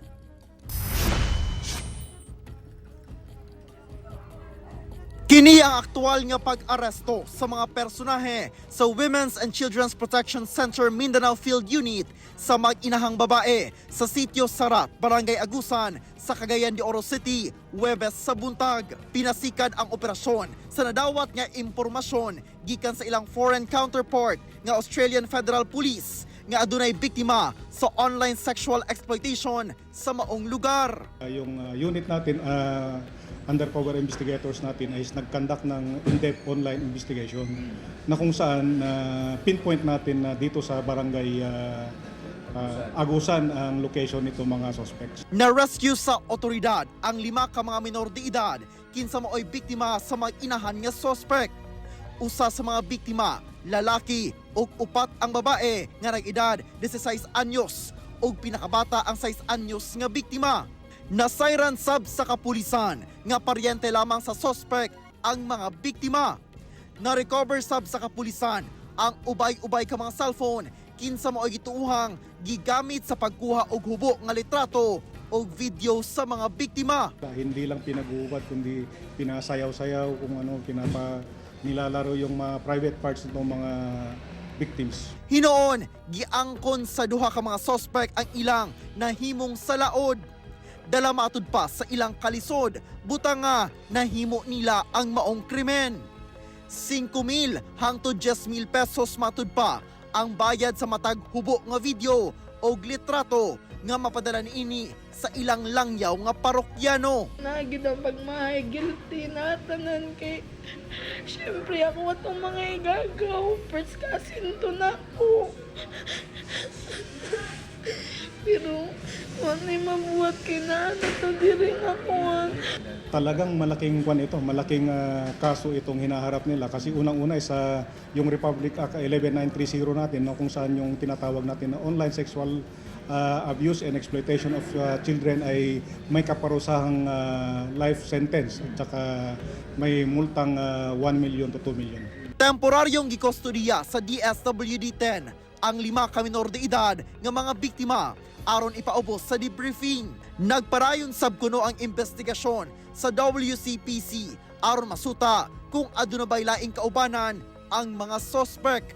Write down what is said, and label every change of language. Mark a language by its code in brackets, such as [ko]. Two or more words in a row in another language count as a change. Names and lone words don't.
[ceb] Kini ang aktual nga pag-aresto sa mga personahe sa Women's and Children's Protection Center Mindanao Field Unit sa mag-inahang babae sa Sitio Sarat, Barangay Agusan sa Cagayan de Oro City, Huwebes sa buntag. Pinasikad ang operasyon sa nadawat nga impormasyon gikan sa ilang [en] foreign counterpart [ceb] nga Australian Federal Police nga adunay biktima sa [en] online sexual exploitation [ceb] sa maong lugar. [tl] Yung unit natin, undercover investigators natin ay nag-conduct ng [en] in-depth online investigation [tl] na kung saan pinpoint natin na dito sa barangay Agusan ang location nito mga suspects. [ceb] Na-rescue sa otoridad ang 5 ka mga minor de edad kinsa mao'y biktima sa mag-inahan nga suspect. Usa sa mga biktima, lalaki ug 4 ang babae nga nag-edad 16 anyos ug pinakabata ang 6 anyos nga biktima. Nasayran sab sa kapulisan nga paryente lamang sa suspect ang mga biktima. Na-recover sab sa kapulisan ang ubay-ubay ka mga cellphone kinsa mao'y gituuhang gigamit sa pagkuha og hubo nga litrato o video sa mga biktima. [tl] Hindi lang pinag-uubad kundi pinasayaw-sayaw kung ano nilalaro yung mga private parts ng mga victims. [ceb] Hinoon, giangkon sa duha ka mga suspect ang ilang nahimong salaod. Dala matud pa sa ilang kalisod, butang nga nahimo nila ang maong krimen. 5,000 hangtod 10,000 pesos matud pa ang bayad sa matag hubo nga video o litrato nga mapadala niini sa ilang langyaw nga parokyano. Nagid ang pagmahay, guilty na tanan kay syempre ako atong mga igagaw, first kasinto na ako. Pero wala mabuhat kay na to diri ako. [tl] Talagang malaking malaking kaso itong hinaharap nila kasi unang-una sa yung Republic Act 11930 natin na kung saan yung tinatawag natin na [en] online sexual abuse and exploitation of children [tl] ay may kaparusahang [en] life sentence [tl] at saka may multang [en] 1 million to 2 million. [ceb] Temporaryong gikustodiya sa DSWD-10 ang 5 ka minor de edad nga mga biktima aron ipaubos sa debriefing. Nagparayon sab kuno ang investigasyon sa WCPC aron masuta kung aduna bay laing kaubanan ang mga suspect.